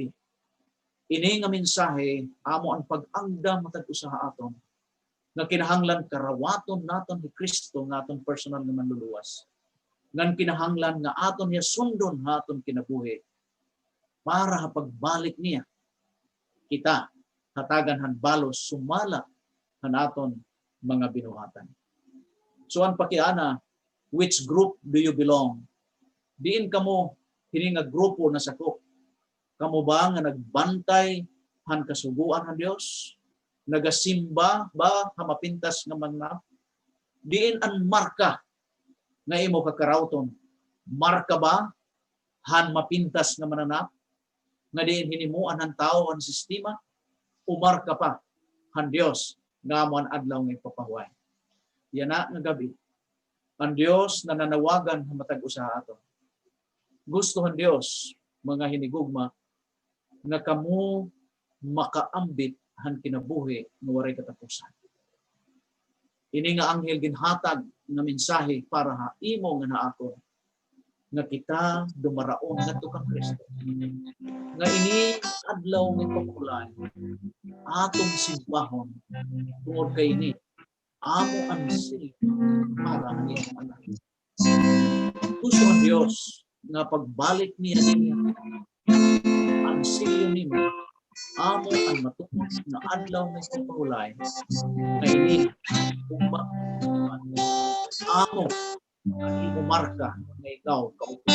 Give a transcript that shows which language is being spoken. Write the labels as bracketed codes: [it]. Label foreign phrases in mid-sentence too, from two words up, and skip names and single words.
[war] Ini nga mensahe amo ang pag-agda matag usa aton nga kinahanglan karawaton naton ni Kristo nga aton personal nga manluluwas. Ngan kinahanglan nga aton niya sundon aton kinabuhi para pagbalik niya kita hatagan han balos sumala han aton mga binuhatan. So ang pakiana, [en] which group do you belong? [war] Diin kamo kini nga grupo na sakop. Kamo ba nga nagbantay han kasuguan han Dios? Nagasimba ba ha mapintas nga mangnap? Diin ang marka nga imo kakarawton? Marka ba han mapintas nga mananap? Nga diin hinimuan ang tao ang sistema? O marka pa han Dios nga amo ang adlaw nga ipapahuay? Yana nga gabi. Ang Dios na nanawagan sa matag usa ato. Gusto ang Dios mga hinigugma nga kamo makaambit han kinabuhi nga waray katapusan. Ini nga anghel ginhatag nga mensahe para ha imo nga naako nga kita dumaraon ngadto kang Kristo. Nga ini adlaw nga ipapulay atong simbahon tungod kay ini amo ang silbi para niya anak. Gusto ang Dios nga pagbalik niya ang silbi nimo amo ang matukod na adlaw ng pagpahulay na ini umba amo ang ibumarka na ikaw kautusan.